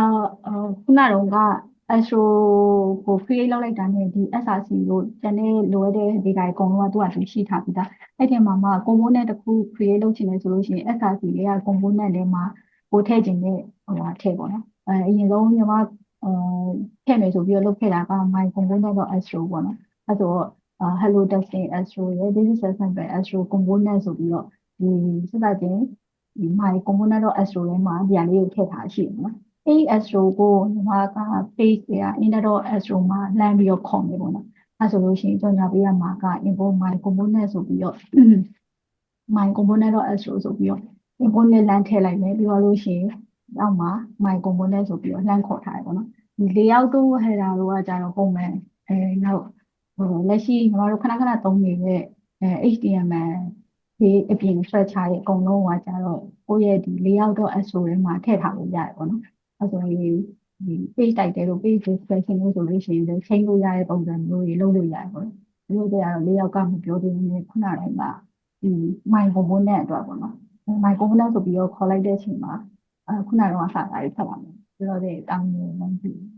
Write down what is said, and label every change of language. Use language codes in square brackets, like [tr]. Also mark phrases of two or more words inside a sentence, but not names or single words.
[my] ခုနက Astro ကို create လုပ်လိုက်တာနဲ့ဒီ SRC ကိုကျန်တဲ့လိုအပ်တဲ့ data အကုန်လုံးကသူ့ဟာသူရှိထားပြီးသားအဲ့ဒီမှာမှ component တစ်ခု create လုပ်ချင်တယ်ဆိုလို့ရှိရင် SRC တွေက component ထဲမှာကိုထည့်ခြင်းနဲ့ဟိုဟာထည့်ပေါ့နော်အရင်ဆုံးညီမထည့်မယ်ဆိုပြီးတော့လုပ်ခဲ့တာက my component.astro ပေါ့နော်အဲ့ဆိုတော့ [en] hello testing astro [my] ရဲ့ [en] this is a sample astro component [my] ဆိုပြီးတော့ဒီစသဖြင့်ဒီ my component.astro ထဲမှာဒီဟာလေးကိုထည့်ထားရှိတယ်နော်အဲ့ astro ကိုညီမက page တွေက inner.astro မှာလှမ်းပြီးတော့ခေါ်နေပေါ့နော်အဲ့ဆိုလို့ရှိရင်ကြော်ညာပေးရမှာက [en] import my component [my] ဆိုပြီးတော့ my component.astro ဆိုပြီးတော့ import နဲ့လမ်းထည့်လိုက်မယ်ပြီးတော့လို့ရှိရင်အောက်မှာ my component ဆိုပြီးတော့လှမ်းခေါ်ထားတယ်ပေါ့နော်ဒီ layout တို့ header တို့ကကြ တော့ပုံမှန်နောက်လက်ရှိညီမတို့ခဏခဏသုံးနေတဲ့ HTML ဒီအပြင် structure ရဲ့အကုန်လုံးကကြတော့ကိုယ့်ရဲ့ဒီ layout.astro ထဲမှာထည့်ထားလို့ရတယ်ပေါ့နော်အဲဆိုရင်ဒီ [en] page title [my] တို့ [en] page description [my] တို့ဆိုလို့ရှိရင်လည်းချိန်လို့ရတဲ့ပုံစံမျိုးတွေလုပ်လို့ရတယ်ပေါ့နော်ဒီလိုကြတော့ layout ကမပြောသေးဘူးခုနကဒီ my component အတွက်ပေါ့နော် my component ဆိုပြီးတော့ခေါ်လိုက်တဲ့အချိန်မှာခုနကတော့စာသားတွေဖတ်လာမယ်ဆိုတော့ဒီတောင်းနေလုံးပြီ